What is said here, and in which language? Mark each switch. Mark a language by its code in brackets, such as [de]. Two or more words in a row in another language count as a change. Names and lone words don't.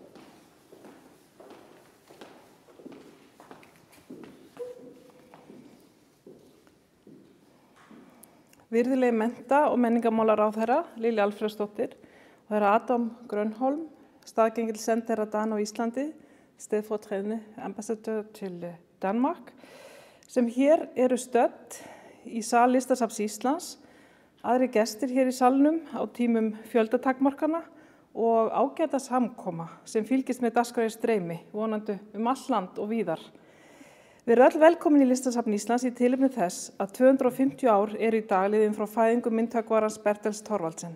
[is] Virðulegi mennta- og menningarmálaráðherra Lilja Alfreðsdóttir og herra Adam Grönholm, staðgengill sendiherra Dan á Íslandi, [da] stedfortrædende ambassadør til Danmark, [is] sem hér eru stödd í sal Listasafns Íslands, aðri gestir hér í salnum á tímum fjöldatakmarkana og ágæta samkoma sem fylgist með dagskrá í streymi, vonandi allt land og víðar. Við erum öll velkomin í Listasafn Íslands í tilefni þess að 250 ár eru í dag liðin frá fæðingu myndhöggvarans Bertels Thorvaldsen.